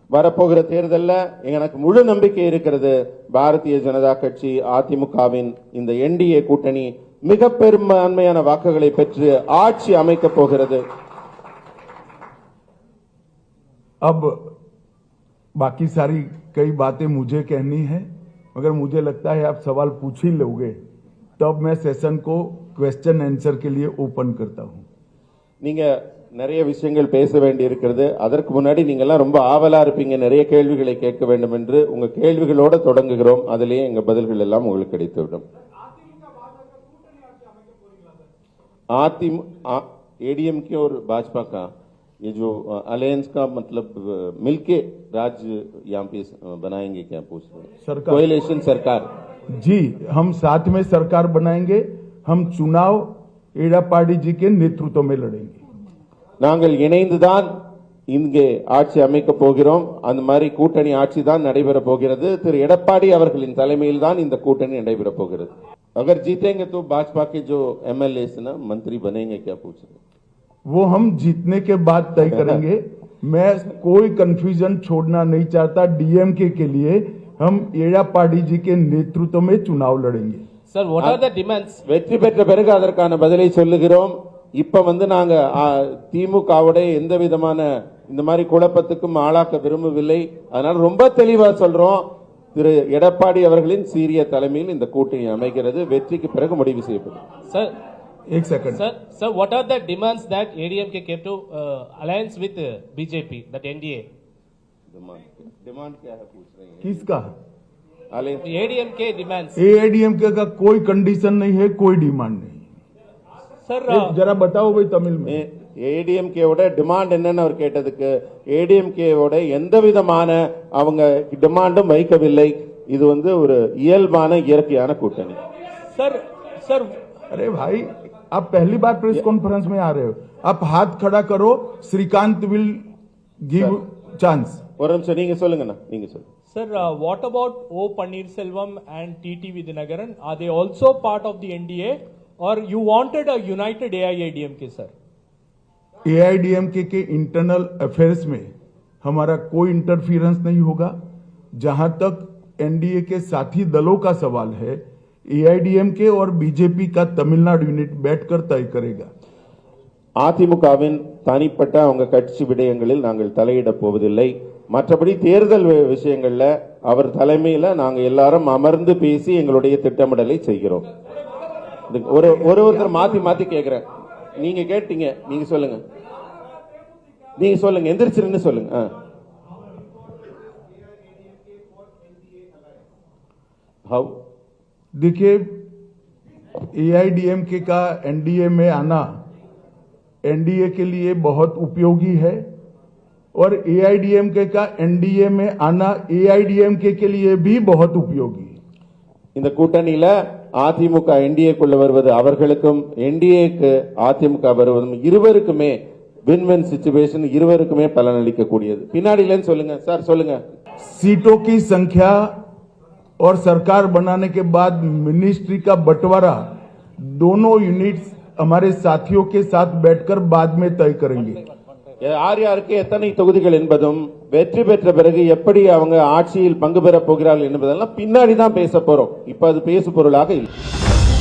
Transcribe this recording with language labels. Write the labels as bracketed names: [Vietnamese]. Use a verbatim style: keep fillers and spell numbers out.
[Tamil] வரப்போகிற தேர்தலில் எனக்கு முழு நம்பிக்கை இருக்கிறது. பாரதிய ஜனதா கட்சி அதிமுகவின் இந்த என்டிஏ கூட்டணி மிக பெரும்பான்மையான வாக்குகளை பெற்று ஆட்சி அமைக்கப் போகிறது. [Hindi] अब बाकी सारी कई बातें मुझे कहनी है, मगर मुझे लगता है आप सवाल पूछ ही लोगे, तब मैं सेशन को क्वेश्चन आंसर के लिए ओपन करता हूँ. [Tamil] நீங்க நிறைய விஷயங்கள் பேச வேண்டி இருக்கிறது. அதற்கு முன்னாடி நீங்கள்லாம் ரொம்ப ஆவலா இருப்பீங்க, நிறைய கேள்விகளை கேட்க வேண்டும் என்று. உங்க கேள்விகளோட தொடங்குகிறோம். அதிலேயே எங்க பதில்கள் எல்லாம் உங்களுக்கு கிடைத்துவிடும். [Hindi] आती एडीएम के और भाजपा का ये जो अलायंस का मतलब अ, मिलके राज यहाँ पे अ, बनाएंगे क्या पूछ रहे सरकार। कोएलेशन सरकार। जी, हम साथ में सरकार बनाएंगे. हम चुनाव एड़ापाड़ी जी के नेतृत्व में लड़ेंगे. [Tamil] நாங்கள் இணைந்துதான் இங்கே ஆட்சி அமைக்கப் போகிறோம். அந்த மாதிரி கூட்டணி ஆட்சி தான் நடைபெற போகிறது. திரு எடப்பாடி அவர்களின் தலைமையில் தான் இந்த கூட்டணி நடைபெற போகிறது. [Hindi] अगर जीतेंगे तो भाजपा के जो एमएलए ना मंत्री बनेंगे क्या पूछ रहे वो हम जीतने के बाद तय करेंगे. मैं कोई कंफ्यूजन छोड़ना नहीं चाहता. डीएमके के लिए हम एड़ापाड़ी जी के नेतृत्व में चुनाव लड़ेंगे. [English] Sir, what are the demands? [Tamil] வெற்றி பெற்ற பிறகு அதற்கான பதிலை சொல்லுகிறோம். இப்ப வந்து நாங்க ஆ, திமுகவுடைய எந்த விதமான இந்த மாதிரி குழப்பத்துக்கும் ஆளாக்க விரும்பவில்லை. அதனால ரொம்ப தெளிவா சொல்றோம். திரு எடப்பாடி அவர்களின் சீரிய தலைமையில் இந்த கூட்டணி அமைகிறது. வெற்றிக்கு பிறகு முடிவு செய்யப்படும். [English] Sir, [Hindi] एक second. [English] sir, sir, what are the demands that A D M K came to uh, alliance with uh, B J P, that N D A? [Hindi] Demand क्या है पूछ रहे हैं किसका? अले- [English] The A D M K demands. [Hindi] AIADMK का कोई condition नहीं है, कोई डिमांड नहीं. [English] Sir, [Hindi] एक uh, जरा बताओ भाई तमिल में. ए- [Tamil] ஏடிஎம்கேவோட டிமாண்ட் என்னன்னு அவர் கேட்டதுக்கு ஏடிஎம்கேவோட எந்த விதமான அவங்க டிமாண்டும் வைக்கவில்லை. இது வந்து ஒரு இயல்பான இயற்கையான கூட்டணி. [Hindi] सर सर अरे भाई, आप पहली बार प्रेस कॉन्फ्रेंस में आ रहे हो, आप हाथ खड़ा करो, श्रीकांत [English] Will give chance. [Tamil] ஒரு நிமிஷம் நீங்க சொல்லுங்கண்ணா, நீங்க சொல்லுங்க. [English] Sir, uh, what about O. Panneerselvam and T T Vidyanagaran? Are they also part of the N D A, or you wanted a united A I A D M K, sir? [Hindi] AIADMK के internal affairs में हमारा कोई interference नहीं होगा. जहां तक NDA के साथी दलों का सवाल है, एआईडीएमके और बीजेपी का तमिलनाडु यूनिट बैठकर तय करेगा. [Tamil] அதிமுகவின் தனிப்பட்ட அவங்க கட்சி விடயங்களில் நாங்கள் தலையிட போவதில்லை. மற்றபடி தேர்தல் வி- விஷயங்கள்ல அவர் தலைமையில நாங்க எல்லாரும் அமர்ந்து பேசி எங்களுடைய திட்டமிடலை செய்கிறோம். இது ஒரு ஒரு ஒருத்தர் மாத்தி மாத்தி கேக்குறேன். நீங்க கேட்டீங்க, நீங்க சொல்லுங்க, நீங்க சொல்லுங்க, எந்திரிச்சிருன்னு சொல்லுங்க. ஆ. [English] How? [Hindi] देखिए, एआईडीएमके का एनडीए में आना एनडीए के लिए बहुत उपयोगी है, और एआईडीएमके का एनडीए में आना एआईडीएमके के लिए भी बहुत उपयोगी है. [Tamil] இந்த கூட்டணியில அதிமுக என்டிஏக்குள்ள வருவது அவர்களுக்கும் என்டிஏக்கு அதிமுக வருவதும் இருவருக்குமே [English] win win situation, [Tamil] இருவருக்குமே பலனளிக்கக்கூடியது. பின்னாடியிலன்னு சொல்லுங்க சார், சொல்லுங்க. [Hindi] सीटों की संख्या और सरकार बनाने के बाद मिनिस्ट्री का बंटवारा दोनों यूनिट्स हमारे साथियों के साथ बैठकर बाद में तय करेंगे. [Tamil] யார் யாருக்கு எத்தனை தொகுதிகள் என்பதும் வெற்றி பெற்ற பிறகு எப்படி அவங்க ஆட்சியில் பங்கு பெறப் போகிறார்கள் என்பதெல்லாம் பின்னாடி தான் பேச போறோம். இப்ப அது பேசு பொருளாக இல்லை.